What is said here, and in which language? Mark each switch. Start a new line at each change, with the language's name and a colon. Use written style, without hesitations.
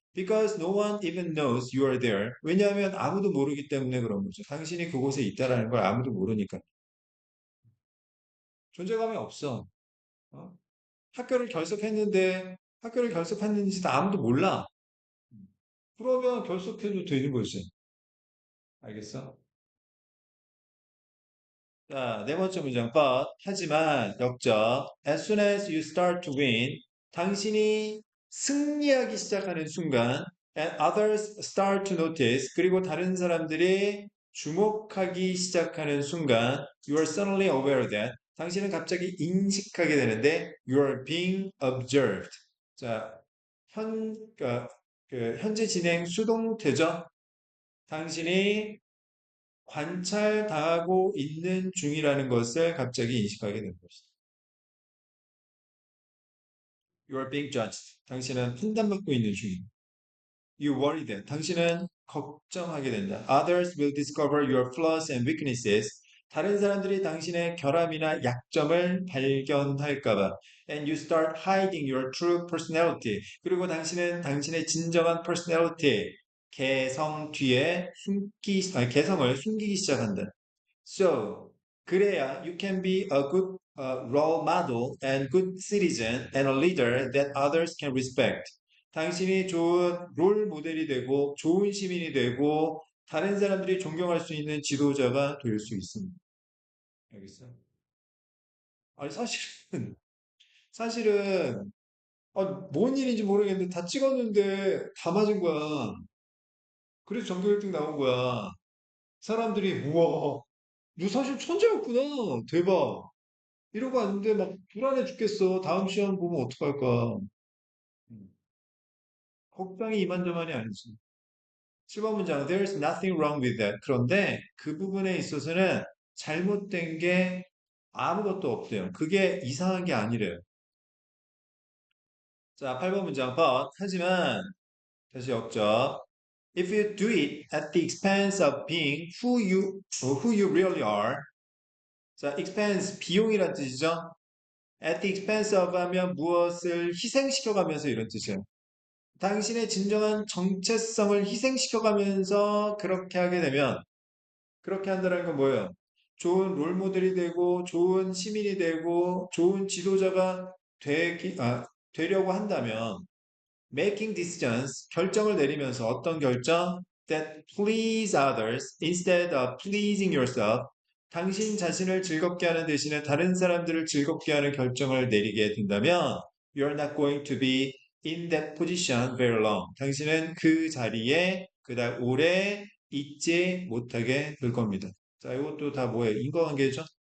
English: Because no one even knows you are there.
Korean: 왜냐하면 아무도 모르기 때문에 그런 거죠. 당신이 그곳에 있다라는 걸 아무도 모르니까. 존재감이 없어. 어? 학교를 결석했는데 학교를 결석했는지 다 아무도 몰라. 그러면 결석해도 되는 거지. 알겠어? 자, 네 번째 문장. But, 하지만, 역적.
English: As soon as you start to win,
Korean: 당신이 승리하기 시작하는 순간,
English: and others start to notice,
Korean: 그리고 다른 사람들이 주목하기 시작하는 순간,
English: you are suddenly aware that,
Korean: 당신은 갑자기 인식하게 되는데,
English: you are being observed.
Korean: 자, 현재 진행 수동태죠? 당신이 관찰당하고 있는 중이라는 것을 갑자기 인식하게 된 것이다.
English: You are being judged.
Korean: 당신은 판단받고 있는 중이다.
English: You worry that.
Korean: 당신은 걱정하게 된다.
English: Others will discover your flaws and weaknesses.
Korean: 다른 사람들이 당신의 결함이나 약점을 발견할까봐.
English: And you start hiding your true personality.
Korean: 그리고 당신은 당신의 진정한 personality, 개성 뒤에 개성을 숨기기 시작한다.
English: So, 그래야 you can be a good role model and good citizen and a leader that others can respect.
Korean: 당신이 좋은 롤 모델이 되고 좋은 시민이 되고 다른 사람들이 존경할 수 있는 지도자가 될 수 있습니다. 알겠어? 아니 사실은 뭔 일인지 모르겠는데 다 찍었는데 다 맞은 거야. 그래서 전교 1등 나온 거야. 사람들이 우와, 너 사실 천재였구나. 대박. 이러고 왔는데 막 불안해 죽겠어. 다음 시험 보면 어떡할까. 음, 걱정이 이만저만이 아니지. 7번 문장,
English: There's nothing wrong with that.
Korean: 그런데 그 부분에 있어서는 잘못된 게 아무것도 없대요. 그게 이상한 게 아니래요. 자, 8번 문장, but, 하지만, 다시 역적.
English: If you do it at the expense of being who you really are.
Korean: 자, expense, 비용이란 뜻이죠. At the expense of 하면 무엇을 희생시켜가면서 이런 뜻이에요. 당신의 진정한 정체성을 희생시켜가면서 그렇게 하게 되면, 그렇게 한다는 건 뭐예요? 좋은 롤모델이 되고, 좋은 시민이 되고, 좋은 지도자가 되려고 한다면, making decisions, 결정을 내리면서 어떤 결정?
English: That please others instead of pleasing yourself.
Korean: 당신 자신을 즐겁게 하는 대신에 다른 사람들을 즐겁게 하는 결정을 내리게 된다면,
English: you're not going to be in that position very long.
Korean: 당신은 그 자리에 그닥 오래 있지 못하게 될 겁니다. 자, 이것도 다 뭐예요? 인과관계죠?